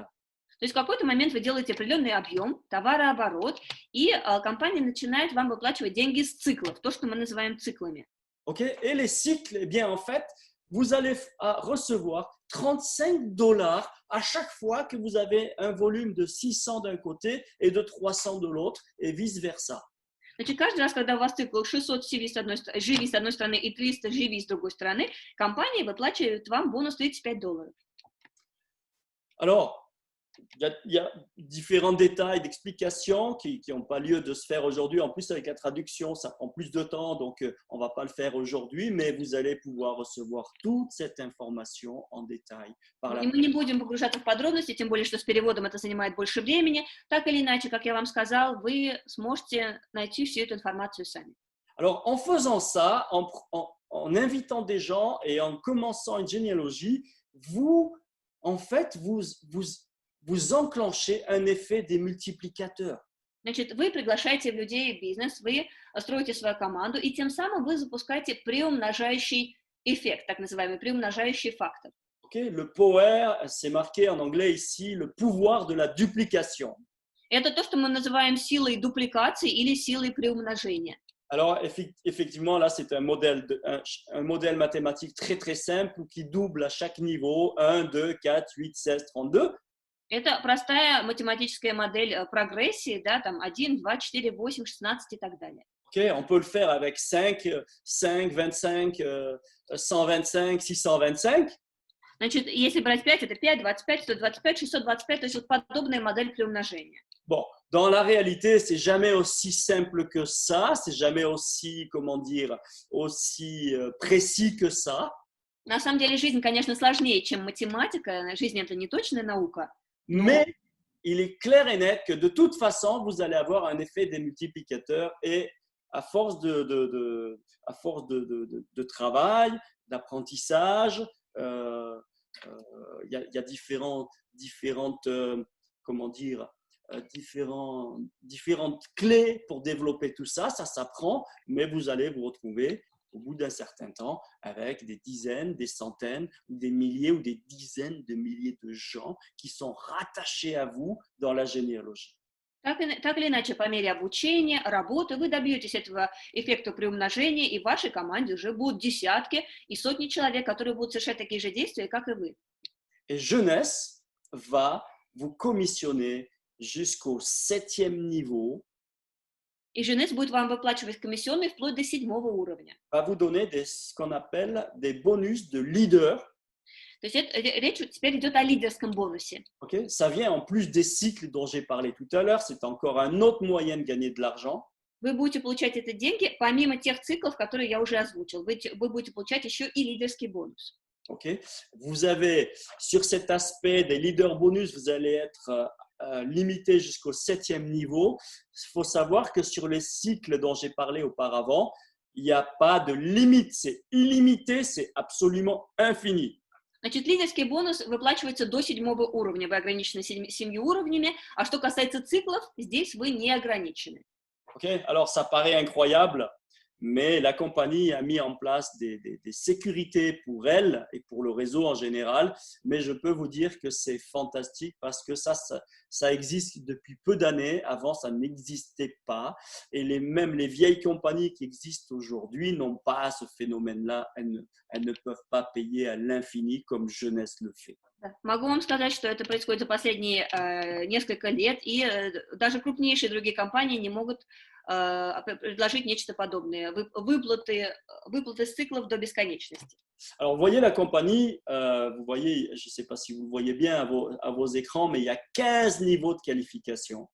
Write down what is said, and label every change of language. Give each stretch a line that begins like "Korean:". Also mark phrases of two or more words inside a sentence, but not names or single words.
Russian: То есть в какой-то момент вы делаете определенный объем, товарооборот, и компания начинает вам выплачивать деньги с циклов, то, что мы называем циклами.
French: Okay? Et les cycles, eh bien, en fait, vous allez recevoir $35 à chaque fois que vous avez un volume de 600 d'un côté et de 300 de l'autre, et vice-versa.
Russian: Значит, каждый раз, когда у вас цикл 600 CV GV с одной стороны и 300 GV с другой стороны, компания выплачивает вам бонус $35.
French: Alors, il y a différents détails d'explications qui n'ont pas lieu de se faire aujourd'hui. En plus, avec la traduction, ça prend plus de temps, donc on ne va pas le faire aujourd'hui, mais vous allez pouvoir recevoir toute cette information en détail par la.
Russian: И мы не будем погружаться в подробности, тем более, что с переводом это занимает больше времени. Так или иначе, как я вам сказал, вы сможете найти всю эту информацию сами.
French: Alors, en faisant ça, en invitant des gens et en commençant une généalogie, en fait, vous enclenchez un effet des multiplicateurs.
Russian: Значит, вы приглашаете людей в бизнес, вы строите свою команду, и тем самым вы запускаете приумножающий эффект, так называемый приумножающий фактор.
French: Okay? Le power, c'est marqué en anglais ici, le pouvoir de la duplication.
Russian: Это то, что мы называем силой дупликации или силой приумножения.
French: Alors, effectivement, là, c'est un modèle mathématique très, très simple qui double à chaque niveau 1, 2, 4, 8, 16, 32.
Russian: Это простая математическая модель прогрессии, да, там 1, 2, 4, 8, 16 и так далее.
French: Okay, on peut le faire avec 5, 25, 125, 625.
Russian: Значит, если брать 5, это 5, 25, 125, 625, то есть вот подобная модель приумножения.
French: Bon, dans la réalité, c'est jamais aussi simple que ça, c'est jamais aussi, comment dire, aussi précis que ça.
Russian: На самом деле жизнь, конечно, сложнее, чем математика. Жизнь – это не точная наука.
French: Mais il est clair et net que de toute façon, vous allez avoir un effet des multiplicateurs et à force de travail, d'apprentissage, il y a différentes, comment dire, différentes clés pour développer tout ça. Ça s'apprend, mais vous allez vous retrouver au bout d'un certain temps avec des dizaines, des centaines, ou des milliers ou des dizaines de milliers de gens qui sont rattachés à vous dans la généalogie.
Russian: Так или иначе, по мере обучения, работы, вы добьетесь этого эффекта приумножения, и в вашей команде уже будут десятки и сотни человек, которые будут совершать такие же действия, как и вы.
French: Et Jeunesse va vous commissionner jusqu'au 7e niveau,
Russian: И Женес будет вам выплачивать комиссионные вплоть до 7-го уровня.
French: va vous donner ce qu'on appelle des bonus de leader.
Russian: То есть речь теперь идет о лидерском бонусе.
French: Okay? Ça vient en plus des cycles dont j'ai parlé tout à l'heure. C'est encore un autre moyen de gagner de l'argent.
Russian: Вы будете получать эти деньги помимо тех циклов, которые я уже озвучил. Вы будете получать еще и лидерский бонус.
French: Okay? Vous avez, sur cet aspect des
English: leaders bonus,
French: vous allez être limité jusqu'au 7e niveau. Il faut savoir que sur les cycles dont j'ai parlé auparavant, il n'y a pas de limite. C'est illimité, c'est absolument infini.
Russian: Значит, лидерский бонус выплачивается до 7-го уровня. Вы ограничены 7 уровнями. А что касается циклов, здесь вы не ограничены.
French: Okay? Alors, ça paraît incroyable, mais la compagnie a mis en place des sécurités pour elle et pour le réseau en général. Mais je peux vous dire que c'est fantastique parce que ça existe depuis peu d'années. Avant, ça n'existait pas. Et même les vieilles compagnies qui existent aujourd'hui n'ont pas ce phénomène-là. Elles ne peuvent pas payer à l'infini comme Jeunesse le fait.
Russian: Да. Могу вам сказать, что это происходит за последние несколько лет, и даже крупнейшие другие компании не могут предложить нечто подобное. Выплаты с циклов до бесконечности.
French: Alors, vous voyez la compagnie, vous voyez, je ne sais pas si vous le voyez bien à vos écrans, mais il y a 15 niveaux de qualification.